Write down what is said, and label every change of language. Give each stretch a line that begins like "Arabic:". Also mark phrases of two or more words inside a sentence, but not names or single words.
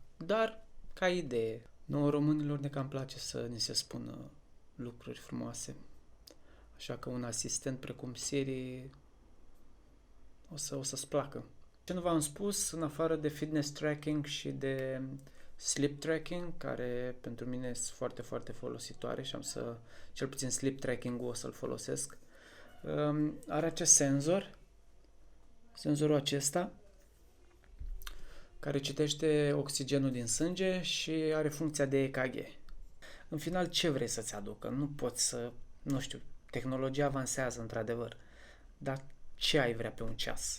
Romanian: Dar, ca idee, nouă românilor ne cam place să ni se spună lucruri frumoase. Așa că un asistent precum Siri o să-ți placă. Ce nu v-am spus, în afară de
English: fitness tracking
Romanian: și de
English: sleep tracking,
Romanian: care pentru mine sunt foarte, foarte folositoare și cel puțin
English: sleep tracking-
Romanian: ul o să-l folosesc, are acest senzorul acesta, care citește oxigenul din sânge și are funcția de EKG. În final, ce vrei să-ți aducă? Nu poți nu știu, tehnologia avansează într-adevăr, dar ce ai vrea pe un ceas?